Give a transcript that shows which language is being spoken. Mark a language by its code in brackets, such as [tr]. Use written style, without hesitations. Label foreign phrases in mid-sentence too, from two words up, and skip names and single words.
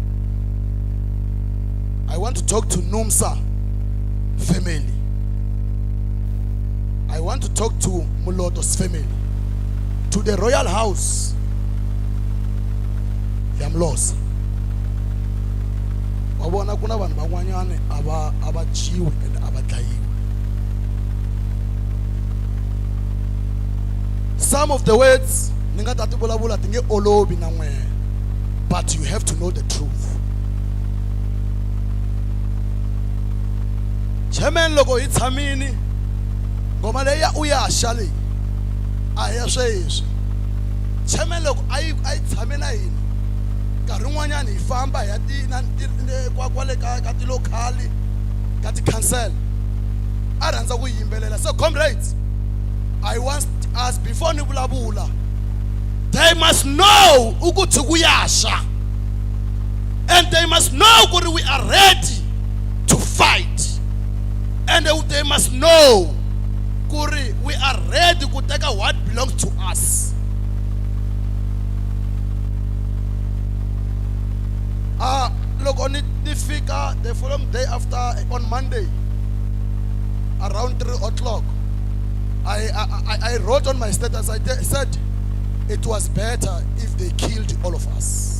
[en] I want to talk to Numsa family. I want to talk to Moloto's family. To the royal house, I'm lost. [ts] Wabona kuna vanhu van'wanyana ava chiwe and ava dlayiwe. [en] Some of the words [ts] ninga ta ti vulavula ti nge olovi na n'wehe, [en] but you have to know the truth. [ts] Chairman loko hi tshamini ngoma leyi u ya xale a ya sweswi. Chairman loko ai tshame na hina nkarhi n'wanyana hi famba hi ya kwale ka ti locali ka ti council a rhandza ku yimbelela. [en] So comrades, I want us before [ts] ni vulavula, [en] they must know [zu] ukuthi kuyasha, [en] and they must know that we are ready fight, and they must know Kuri, we are ready to take what belongs to us. Look, on it, the figure the following day after, on Monday, around 3 o'clock, I wrote on my status, I said it was better if they killed all of us.